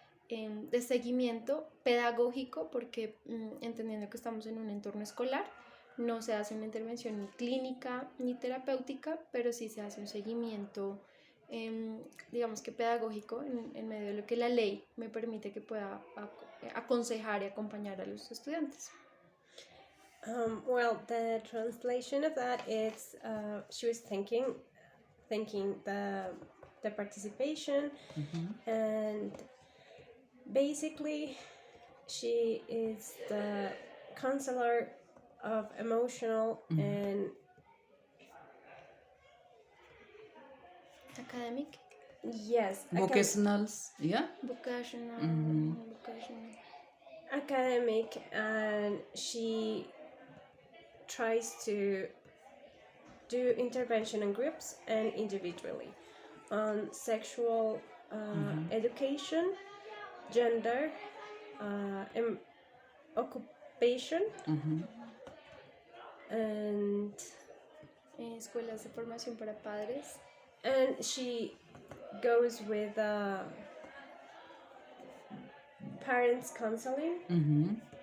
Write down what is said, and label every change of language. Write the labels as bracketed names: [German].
[Spanish] de seguimiento pedagógico porque entendiendo que estamos en un entorno escolar no se hace una intervención ni clínica ni terapéutica, pero sí se hace un seguimiento digamos que pedagógico en medio de lo que la ley me permite que pueda aconsejar y acompañar a los estudiantes. [English] Well, the translation of that is she was thanking the participation, and basically she is the counselor of emotional and Academic, yes, Vocationals, yeah. vocational, academic, and she tries to do intervention in groups and individually on sexual education, gender, occupation, and [Spanish] escuelas de formación para padres. [English] And she goes with parents counseling.